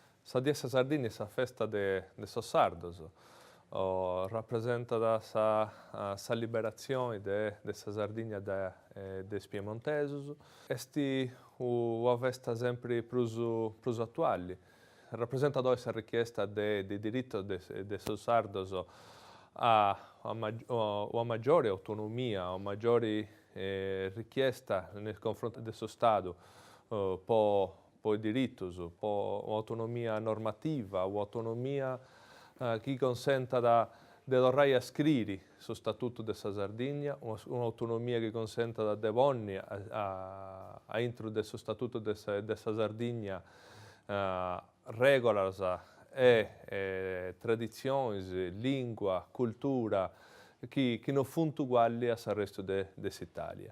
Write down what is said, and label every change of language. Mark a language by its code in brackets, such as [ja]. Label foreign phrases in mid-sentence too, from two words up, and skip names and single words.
[sc] Sa dia sa Sardigna sa festa de sos sardos. Rappresenta sa liberazione de sa Sardigna des piemontesos. Esti una festa sempre prus attuali. Rappresenta doi sa richiesta de diritto de sos sardos a una maggiore autonomia, a una [it] maggiore richiesta nei confronti del Stato [sc] po' i diritti, po' un'autonomia [it] normativa, un'autonomia che consenta di tornare a scrivere sul Statuto della Sardegna, un'autonomia che consenta di donni a introdurre sul Statuto della Sardegna regole e tradizioni, lingua, cultura che non sono uguali al resto dell'Italia.